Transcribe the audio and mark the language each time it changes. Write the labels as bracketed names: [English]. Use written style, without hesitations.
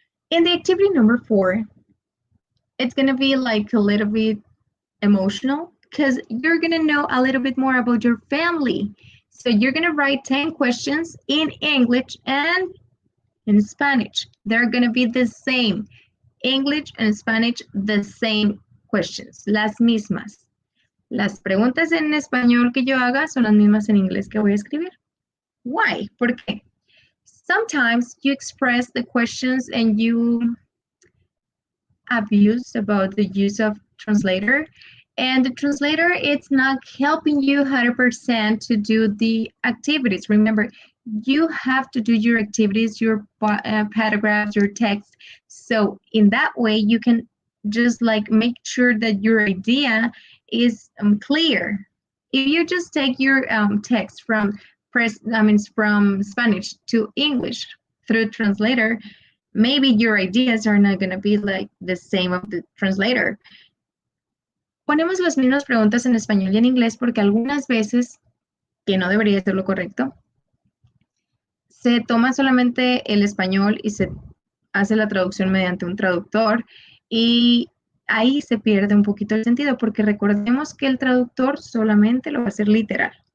[English] In the activity number 4, it's gonna be like a little bit emotional because you're gonna know a little bit more about your family. So you're gonna write 10 questions in English and in Spanish. They're gonna be the same. English and Spanish, the same questions, [Spanish] las mismas. Las preguntas en español que yo haga son las mismas en inglés que voy a escribir. [English] Why? [Spanish] ¿Por qué? [English] Sometimes you express the questions and you abuse about the use of translator, and the translator it's not helping you 100% to do the activities. Remember, you have to do your activities, your paragraphs, your text, so in that way you can just like make sure that your idea is clear. If you just take your text from from Spanish to English through translator, maybe your ideas are not going to be like the same of the translator. [Spanish] Ponemos las mismas preguntas en español y en inglés porque algunas veces, que no debería ser lo correcto, se toma solamente el español y se hace la traducción mediante un traductor y ahí se pierde un poquito el sentido porque recordemos que el traductor solamente lo va a hacer literal.